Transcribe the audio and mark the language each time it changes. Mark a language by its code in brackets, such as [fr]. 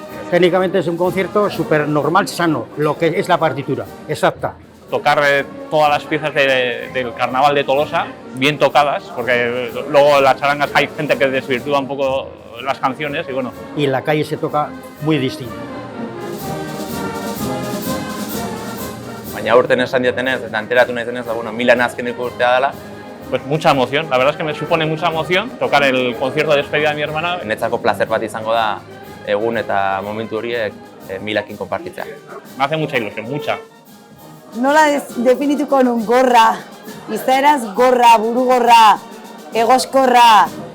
[es] Técnicamente es un concierto súper normal, sano, lo que es la partitura, exacta. Tocar todas las piezas del Carnaval de Tolosa, bien tocadas, porque luego las charangas hay gente que desvirtúa un poco las canciones y bueno. Y en la calle se toca muy distinto. [eu] Baina urten esan diatenez, eta enteratu naizenez, bueno, Milan azkeneko urtea dela. [es] Pues mucha emoción, la verdad es que me supone mucha emoción tocar el concierto de despedida de mi hermana. [eu] Netzako placer bat izango da egun eta momentu horiek Milakin konpartitzea. [es] Me hace mucha ilusión, mucha. [eu] Nola definituko nun gorra, izaeraz gorra, burugorra, egoskorra.